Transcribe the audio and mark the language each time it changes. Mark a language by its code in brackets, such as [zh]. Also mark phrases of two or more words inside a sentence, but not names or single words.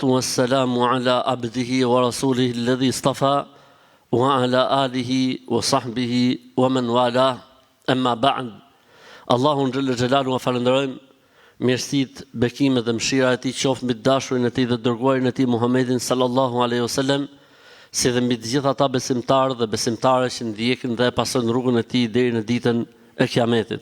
[ar] والسلام على عبده ورسوله الذي اصطفى، وعلى آله وصحبه ومن والى، أما بعد. [sq] Allahun [ar] جل جلاله [sq] falenderojmë, mirësitë, bekimet dhe mëshira e tij qoftë mbi dashurin e tij dhe dërguarin e tij Muhammedin [ar] صلى الله عليه وسلم, [sq] si dhe mbi të gjithë ata besimtarë dhe besimtare që ndjekin dhe pasojnë rrugën e tij deri në ditën e Kiametit.